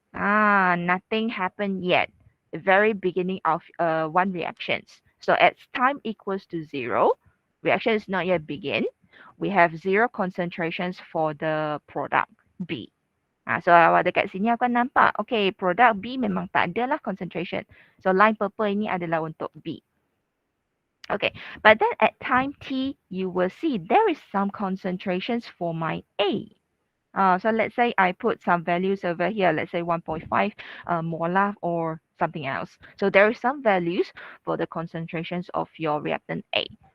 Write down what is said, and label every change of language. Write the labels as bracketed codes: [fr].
[en] Nothing happened yet. The very beginning of one reactions. So as time equals to 0, reaction is not yet begin. We have 0 concentrations for the product B. [ms] So awak dekat sini akan nampak, [en] okay, product B [ms] memang tak ada lah concentration. [en] So line purple [ms] ini adalah untuk B. [en] Okay, but then at time t, you will see there is some concentrations for my A. So let's say I put some values over here, let's say 1.5 molar or something else. So there is some values for the concentrations of your reactant A.